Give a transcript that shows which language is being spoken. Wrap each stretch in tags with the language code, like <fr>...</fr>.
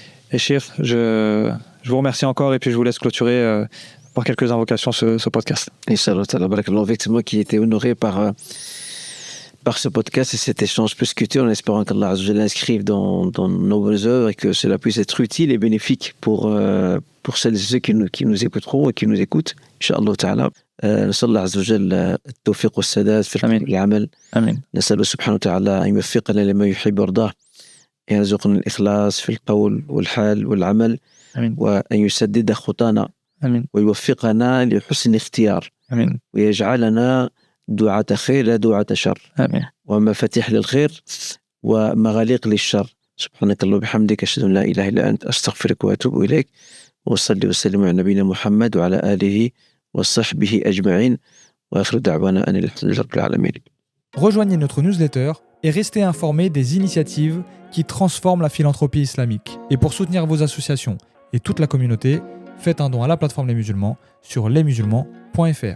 <fr>Et Chir, je vous remercie encore et puis je vous laisse clôturer par quelques invocations ce podcast.</fr> <ar>Inch'Allah ta'ala, barakallahu,</ar> <fr>effectivement, qui était honoré par ce podcast et cet échange plus scruté, en espérant qu'Allah Azza wa Jalla l'inscrive dans nos bonnes œuvres et que cela puisse être utile et bénéfique pour celles et ceux qui nous écouteront et qui nous écoutent.</fr> <ar>Inch'Allah ta'ala. نسأل الله عز وجل التوفيق والسداد في العمل. آمين. نسأل سبحانه وتعالى أن يوفقنا لما يحب ويرضاه، يرزقنا الإخلاص في القول والحال والعمل. آمين. وأن يسدد خطانا. آمين. ويوفقنا لحسن اختيار. آمين. ويجعلنا دعاة خير لا دعاة شر. آمين. ومفاتيح للخير ومغاليق للشر. سبحانك اللهم وبحمدك أشهد أن لا إله إلا أنت أستغفرك وأتوب إليك. وصلي وسلم على نبينا محمد وعلى آله وصحبه أجمعين وآخر دعوانا أن الحمد لله رب العالمين.</ar> <fr>Rejoignez notre newsletter et restez informés des initiatives qui transforment la philanthropie islamique. Et pour soutenir vos associations et toute la communauté, faites un don à la plateforme Les Musulmans sur lesmusulmans.fr.</fr>